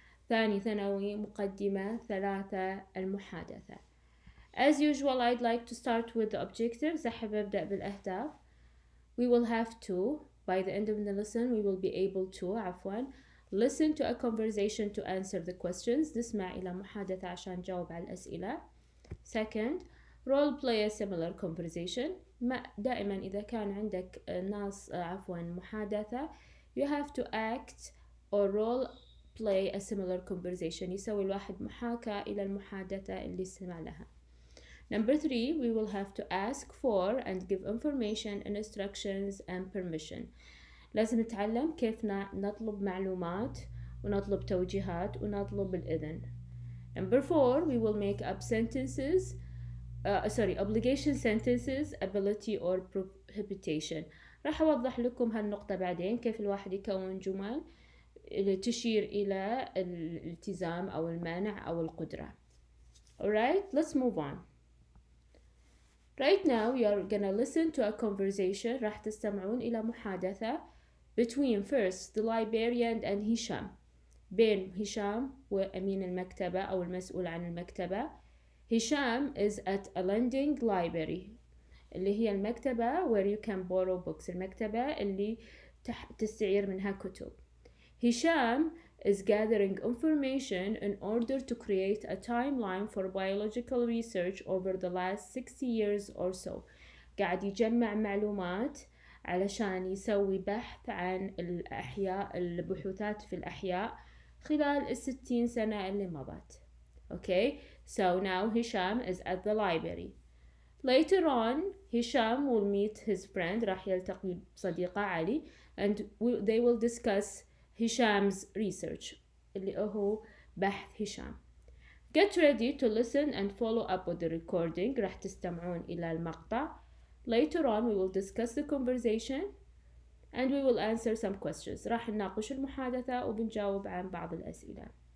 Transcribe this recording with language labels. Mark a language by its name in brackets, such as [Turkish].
[Arabic] ثاني ثانوي. مقدمة 3. المحادثة. [English] As usual, I'd like to start with the objectives. [Arabic] أحب أبدأ بالأهداف. [English] We will have to, by the end of the lesson, we will be able to, listen to a conversation to answer the questions. [Arabic] نسمع إلى محادثة عشان نجاوب على الأسئلة. [English] Second, role play a similar conversation. [Arabic] دائما إذا كان عندك محادثة, [English] you have to act or role play a similar conversation. [Arabic] يسوي الواحد محاكاة إلى المحادثة اللي سمع لها. [English] Number 3, we will have to ask for and give information, instructions and permission. [Arabic] لازم نتعلم كيف نطلب معلومات ونطلب توجيهات ونطلب الإذن. [English] Number 4, we will make up sentences, obligation sentences, ability or prohibition. [Arabic] راح أوضح لكم هالنقطة بعدين كيف الواحد يكون جمل تشير إلى الالتزام أو المانع أو القدرة. [English] Alright, let's move on. Right now we are gonna listen to a conversation. [Arabic] راح تستمعون إلى محادثة [English] between first the librarian and هشام. [Arabic] بين هشام وأمين المكتبة أو المسؤول عن المكتبة. [English] هشام is at a lending library [Arabic] اللي هي المكتبة [English] where you can borrow books. [Arabic] المكتبة اللي تستعير منها كتب. [English] هشام is gathering information in order to create a timeline for biological research over the last 60 years or so. [Arabic] قاعد يجمع معلومات علشان يسوي بحث عن البحوثات في الأحياء خلال 60 سنة اللي مضت. [English] Okay, so now Hisham is at the library. Later on, Hisham will meet his friend, [Arabic] راح يلتقي بصديقه علي, [English] and they will discuss Hisham's research, [Arabic] اللي هو بحث هشام. [English] Get ready to listen and follow up with the recording. [Arabic] راح تستمعون إلى المقطع. [English] Later on, we will discuss the conversation and we will answer some questions. [Arabic] راح نناقش المحادثة وبنجاوب عن بعض الأسئلة.